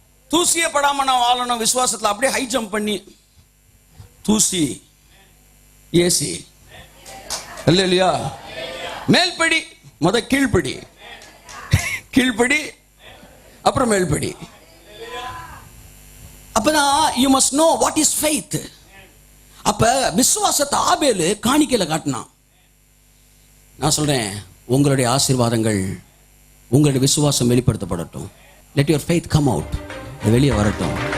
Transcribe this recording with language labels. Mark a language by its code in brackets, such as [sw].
[ta] தூசியே படாம நான் வாழணும் விசுவாசத்துல. அப்படியே ஹை ஜம்ப் பண்ணி தூசி ஏசி இல்லையா, மேல்படி முத கீழ்படி, கீழ்படி அப்புறம் மேல்படி. அப்பதான் [en] you must know what is faith. [ta] அப்ப விசுவாசத்தை ஆபேலு காணிக்கையில காட்டினான். நான் சொல்றேன், உங்களுடைய ஆசீர்வாதங்கள், உங்களுடைய விசுவாசம் வெளிப்படுத்தப்படட்டும். [en] let your faith come out, [ta] வெளியே வரட்டும்.